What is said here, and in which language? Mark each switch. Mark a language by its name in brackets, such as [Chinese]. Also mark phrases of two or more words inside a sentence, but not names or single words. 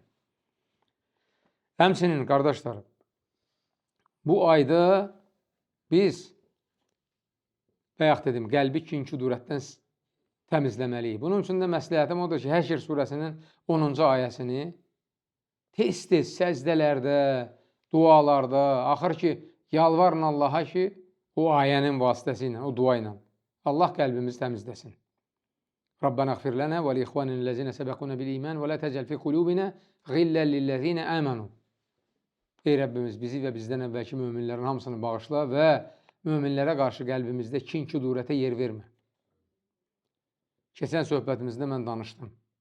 [Azerbaijani] Həmçinin, qardaşlarım, bu ayda biz, bayaq dedim, qəlbi kin-küdurətdən təmizləməliyik. Bunun üçün də məsləhətim odur ki, Həşr surəsinin 10-cu ayəsini tez-tez səzdələrdə, dualarda, axır ki, yalvarın Allaha ki, o ayənin vasitəsilə, o dua ilə Allah qəlbimizi təmizləsin. [Arabic] ربنا اغفر لنا ولإخواننا سبقونا بالإيمان ولا تجعل في قلوبنا غلا للذين آمنوا. [Azerbaijani] Ey Rəbbimiz, bizi və bizdən əvvəlki möminlərin hamısını bağışla və möminlərə qarşı qəlbimizdə kin-küdurətə yer vermə. Keçən söhbətimizdə mən danışdım.